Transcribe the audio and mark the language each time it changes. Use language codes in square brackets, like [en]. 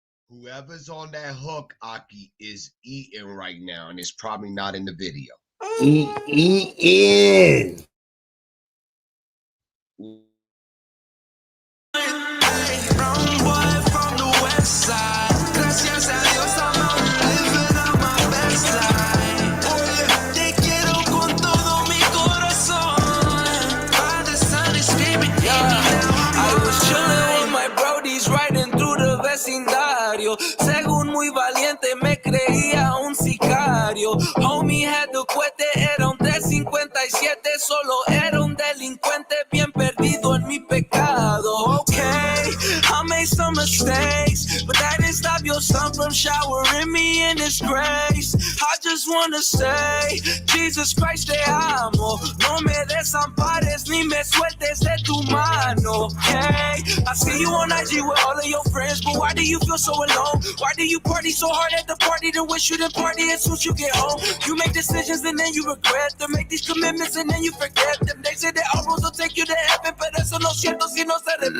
[en] Whoever's on that hook, Aki, is eating right now, and it's probably not in the video. Eating. Brown boy from the west side. [es] Gracias a Dios, [en] I'm living on my best life. [es] Oye, te quiero con todo mi corazón. [en] Father, Son, and Spirit, I was chilling with my brodies riding through the vecindario. [es] Según muy valiente me creía un sicario. Homie had the cohete, era un 357. Solo era un delincuente bien perdido en mi pecado. [en] Okay, I made some mistakes, but that didn't stop your son from showering me in his grace. I just wanna say, Jesus Christ [es] te amo. No me desampares ni me sueltes de tu mano. [en] Hey, I see you on IG with all of your friends, but why do you feel so alone? Why do you party so hard at the party to wish you didn't party as soon as you get home? You make decisions and then you regret them. Make these commitments and then you forget them. They say that all roads will take you to heaven, [es] pero eso no es cierto si no se arrepiente.